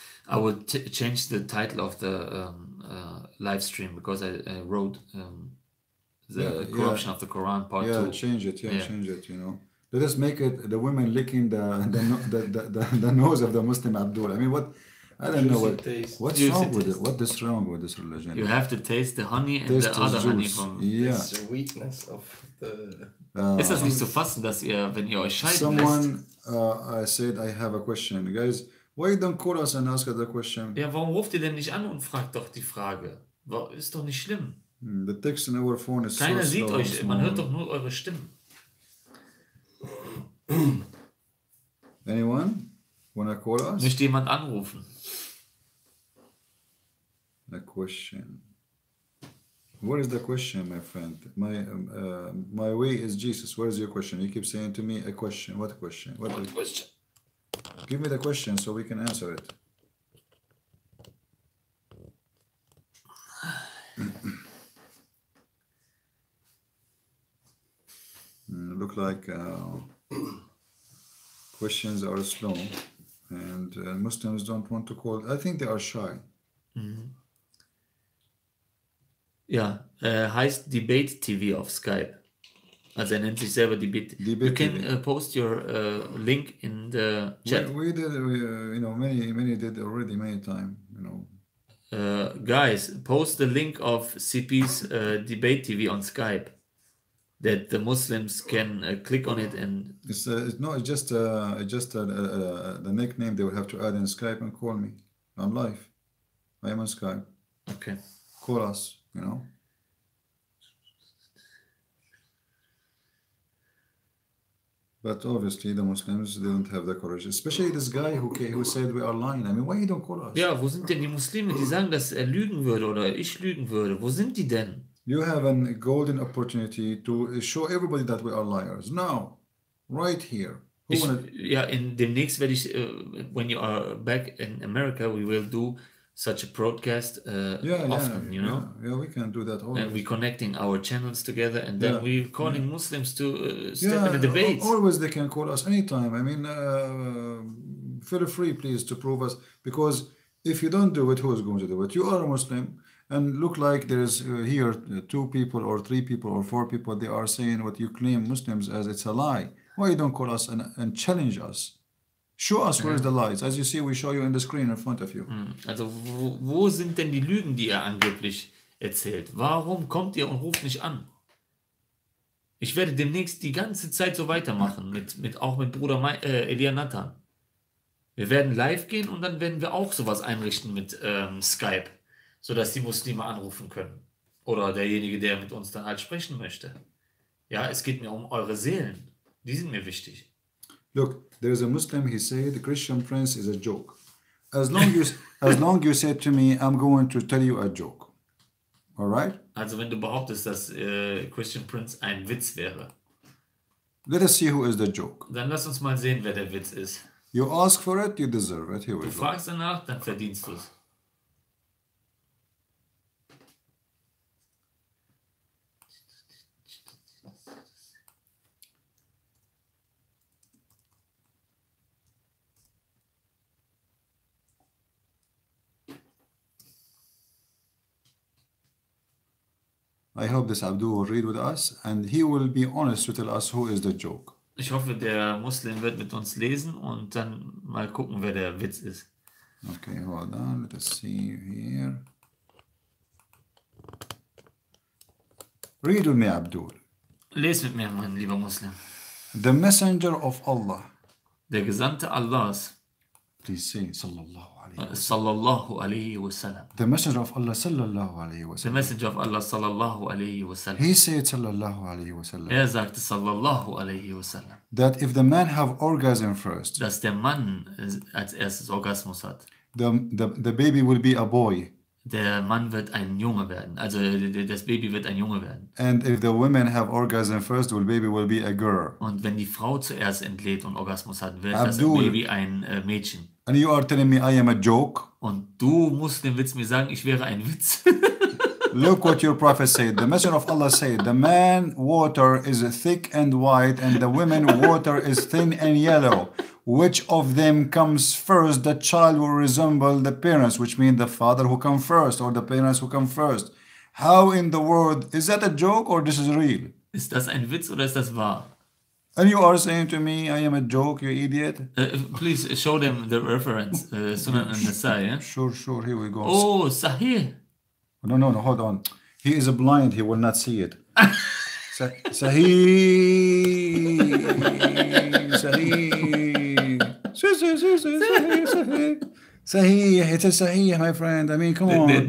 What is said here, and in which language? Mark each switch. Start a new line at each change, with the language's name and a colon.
English: I will change the title of the live stream because I wrote the corruption of the Quran part 2. Change it. Change it. You know, let us make it the women licking the nose of the Muslim Abdul. I mean, what? I don't know what's wrong with it. What is wrong with this religion? You have to taste the honey and the other honey from. Yeah. It's the weakness of the.
German: Ist das nicht zu fassen, dass ihr, wenn ihr euch scheiden
English: Someone
German: lässt?
English: I said I have a question, guys. Why don't call us and ask us the question?
German: Ja, warum ruft ihr denn nicht an und fragt doch die Frage? Ist doch nicht schlimm.
English: The text in our phone is
German: Keiner
English: so
German: sieht
English: slow and
German: euch, man
English: small.
German: hört doch nur eure Stimmen.
English: Anyone wanna call us?
German: Möchte jemand anrufen?
English: A question. What is the question, my friend? My way is Jesus. What is your question? You keep saying to me a question. What question? What Question. Give me the question so we can answer it. Look like questions are slow and Muslims don't want to call. I think they are shy.
German: Ja, heißt Debate TV auf Skype. Also er nennt sich selber Debate.
English: You can post your link in the chat. We did, you know, many did already many times, you know. Guys, post the link of CP's Debate TV on Skype, that the Muslims can click on it and. It's just the nickname they will have to add in Skype and call me. I'm live. I am on Skype. Okay. Call us, you know. But obviously the Muslims didn't have the courage, especially this guy who said we are lying. I mean, why you don't call us?
German: Ja, wo sind denn die Muslime, die sagen, dass er lügen würde oder ich lügen würde? Wo sind die denn?
English: You have a golden opportunity to show everybody that we are liars. Now, right here.
German: Ja, demnächst werde ich,
English: when you are back in America, we will do such a broadcast often, you know? Yeah, we can do that always. And we're connecting our channels together, and then we're calling Muslims to step in the debates. Always they can call us anytime. I mean, feel free, please, to prove us. Because if you don't do it, who is going to do it? You are a Muslim, and look like there is here 2 people or 3 people or 4 people, they are saying what you claim Muslims as it's a lie. Why you don't call us and challenge us? Show us where is the lies. As you see, we show you in the screen in front of you.
German: Also wo sind denn die Lügen, die er angeblich erzählt? Warum kommt ihr und ruft nicht an? Ich werde demnächst die ganze Zeit so weitermachen, auch mit Bruder Elia Nathan. Wir werden live gehen und dann werden wir auch sowas einrichten mit Skype, sodass die Muslime anrufen können. Oder derjenige, der mit uns dann halt sprechen möchte. Ja, es geht mir um eure Seelen. Die sind mir wichtig.
English: Look, there is a Muslim, he said, the Christian prince is a joke. As long you said to me, I'm going to tell you a joke. All right?
German: Also wenn du behauptest, dass Christian Prince ein Witz wäre.
English: Let us see who is the joke.
German: Dann lass uns mal sehen, wer der Witz ist.
English: You ask for it, you deserve it. Here we
German: Du
English: go.
German: fragst danach, dann verdienst du es.
English: I hope this Abdul will read with us and he will be honest to tell us who is the joke.
German: Ich hoffe, der Muslim wird mit uns lesen und dann mal gucken, wer der Witz ist.
English: Okay, hold on. Let us see here. Read with me, Abdul.
German: Les mit mir, mein lieber Muslim.
English: The messenger of Allah.
German: Der Gesandte Allahs,
English: Please say,
Arabic: sallallahu alayhi wa sallam. sallallahu alaihi wasallam.
English: The messenger of Allah,
Arabic: sallallahu alayhi wa
English: The
Arabic: sallam.
English: Messenger of Allah,
Arabic: sallallahu alaihi wasallam.
English: He said,
Arabic: sallallahu alayhi wa sallam,
German: Sagte,
Arabic: sallallahu alaihi wasallam,
English: that if the man have orgasm first,
German: dass der Mann als erstes Orgasmus hat.
English: the baby will be a boy.
German: Der Mann wird ein Junge werden. Also das Baby wird ein Junge werden.
English: And if the women have orgasm first, the baby will be a girl.
German: Und wenn die Frau zuerst entlädt und Orgasmus hat, wird
English: Abdul.
German: das Baby ein Mädchen.
English: And you are telling me I am a joke?
German: Und du musst den Witz mir sagen, ich wäre ein Witz.
English: Look what your prophet said. The messenger of Allah said, the man water is thick and white, and the women water is thin and yellow. Which of them comes first? The child will resemble the parents, which means the father who come first, or the parents who come first. How in the world? Is that a joke or this is real?
German: Ist das ein Witz oder ist das wahr?
English: And you are saying to me, I am a joke, you idiot? Please show them the reference. Sunan an-Nasai. Yeah? Sure, here we go. Oh, Sahih. No, hold on. He is blind, he will not see it. Sahih, it is Sahih, my friend. I mean, come on.